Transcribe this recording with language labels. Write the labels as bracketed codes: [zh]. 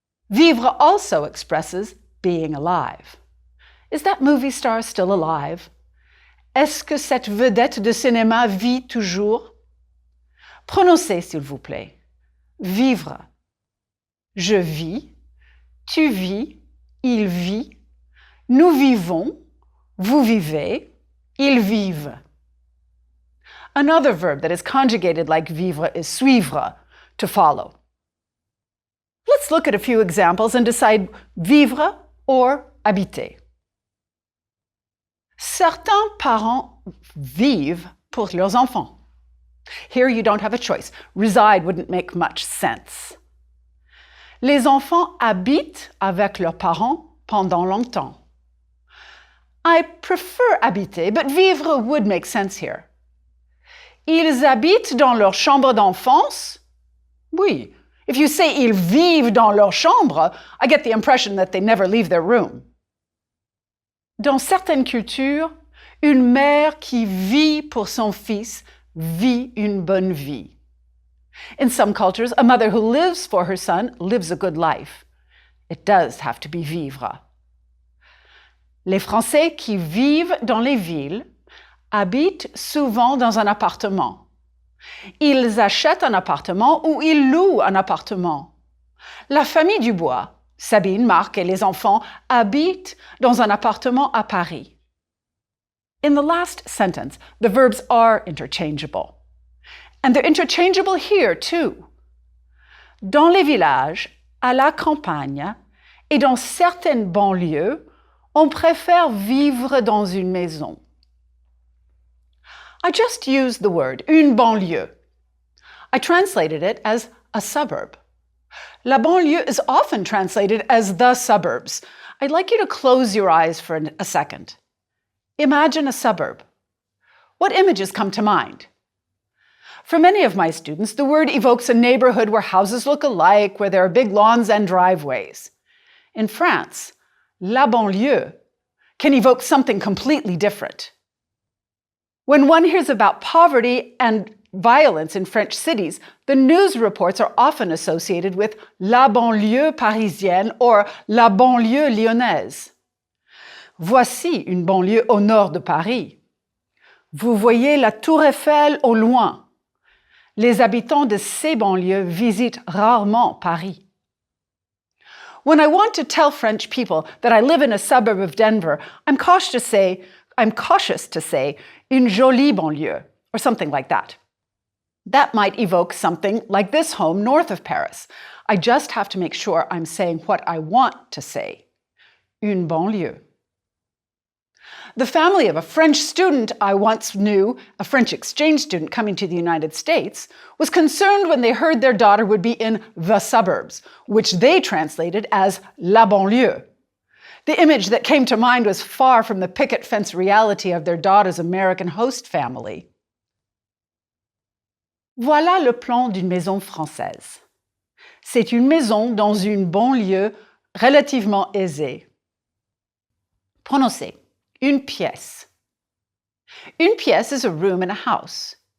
[en] Vivre also expresses being alive. Is that movie star still alive? [fr] Est-ce que cette vedette de cinéma vit toujours? Prononcez, s'il vous plaît. Vivre. Je vis. Tu vis, il vit, nous vivons, vous vivez, ils vivent. [en] Another verb that is conjugated like vivre is suivre, to follow. Let's look at a few examples and decide vivre or habiter. [fr] Certains parents vivent pour leurs enfants. [en] Here you don't have a choice. Reside wouldn't make much sense. [fr] Les enfants habitent avec leurs parents pendant longtemps. [en] I prefer habiter, but vivre would make sense here. [fr] Ils habitent dans leur chambre d'enfance? Oui. [en] If you say [fr] ils vivent dans leur chambre, [en] I get the impression that they never leave their room. [fr] Dans certaines cultures, une mère qui vit pour son fils vit une bonne vie. [en] In some cultures, a mother who lives for her son lives a good life. It does have to be vivre. [fr] Les Français qui vivent dans les villes habitent souvent dans un appartement. Ils achètent un appartement ou ils louent un appartement. La famille Dubois, Sabine, Marc et les enfants habitent dans un appartement à Paris. [en] In the last sentence, the verbs are interchangeable. And they're interchangeable here too. [fr] Dans les villages, à la campagne et dans certaines banlieues, on préfère vivre dans une maison. [en] I just used the word une banlieue. I translated it as a suburb. La banlieue is often translated as the suburbs. I'd like you to close your eyes for a second. Imagine a suburb. What images come to mind? For many of my students, the word evokes a neighborhood where houses look alike, where there are big lawns and driveways. In France, la banlieue can evoke something completely different. When one hears about poverty and violence in French cities, the news reports are often associated with [fr] la banlieue parisienne [en] or [fr] la banlieue lyonnaise. Voici une banlieue au nord de Paris. Vous voyez la Tour Eiffel au loin. Les habitants de ces banlieues visitent rarement Paris. [en] When I want to tell French people that I live in a suburb of Denver, I'm cautious to say [fr] une jolie banlieue, [en] or something like that. That might evoke something like this home north of Paris. I just have to make sure I'm saying what I want to say. Une banlieue. The family of a French student I once knew, a French exchange student coming to the United States, was concerned when they heard their daughter would be in the suburbs, which they translated as [fr] la banlieue. [en] The image that came to mind was far from the picket fence reality of their daughter's American host family. [fr] Voilà le plan d'une maison française. C'est une maison dans une banlieue relativement aisée. Prononcez. Une pièce. Une pièce [en] is a room in a house.